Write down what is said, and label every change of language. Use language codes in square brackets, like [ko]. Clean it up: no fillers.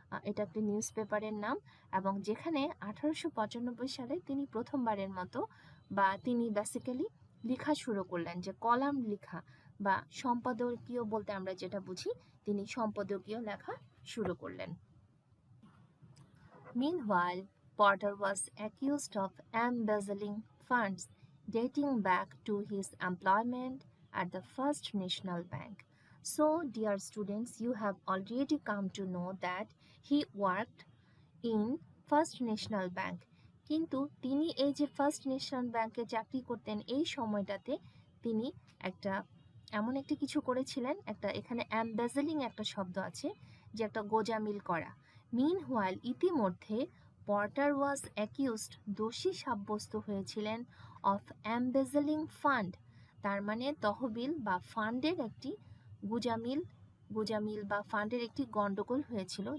[bn] এটা একটি নিউজ পেপারের নাম এবং যেখানে 1895 সালে তিনি প্রথমবারের মতো তিনি বেসিক্যালি লেখা শুরু করলেন, যে কলাম লেখা বা সম্পাদকীয় বলতে আমরা যেটা বুঝি, তিনি সম্পাদকীয় লেখা শুরু করলেন। [en] Meanwhile, Porter was accused of embezzling funds dating back to his employment at the First National Bank. So, dear students, you have already come to know that he worked in First National Bank. [bn] কিন্তু তিনি এই যে first national ব্যাংকে চাকরি করতেন, এই সময়টাতে তিনি এমন একটা কিছু করেছিলেন, এখানে এমবেজেলিং একটা শব্দ আছে, যে একটা গোজামিল করা। [en] meanwhile, [bn] ইতিমধ্যে [en] Porter was accused, [bn] দোষী সাব্যস্ত হয়েছিলেন, [en] of embezzling fund, [bn] তার মানে তহবিল বা ফান্ডের একটি গুজামিল বা ফান্ডের একটি গন্ডগোল হয়েছিল।